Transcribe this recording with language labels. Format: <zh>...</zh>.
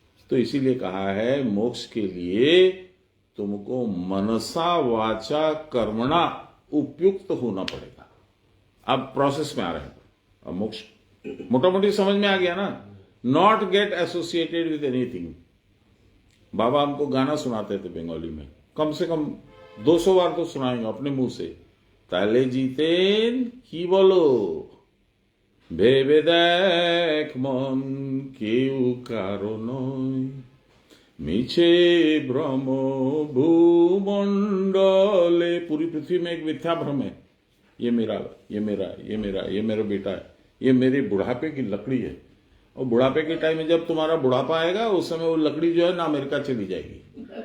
<hi>तो इसीलिए कहा है मोक्ष के लिए तुमको मनसा वाचा कर्मणा उपयुक्त होना पड़ेगा। अब प्रोसेस में आ रहे हैं। अब मोक्ष मोटा मोटी समझ में आ गया ना।</hi> <en>Not get associated with anything.</en> <hi>बाबा हमको गाना सुनाते थे बंगाली में, कम से कम 200 बार तो सुनाएंगे अपने मुंह से।</hi> <bn>ताले जीतेन की बोलो, ভেবে দেখ মন কেউ কারো নয়, মিছে ভ্রম भूमंडले।</bn> <hi>पूरी पृथ्वी में एक मिथ्या भ्रम है, ये मेरा ये मेरा ये मेरा ये मेरा बेटा है, ये मेरे बुढ़ापे की लकड़ी है। और बुढ़ापे के टाइम में जब तुम्हारा बुढ़ापा आएगा, उस समय वो लकड़ी जो है ना अमेरिका चली जाएगी।</hi>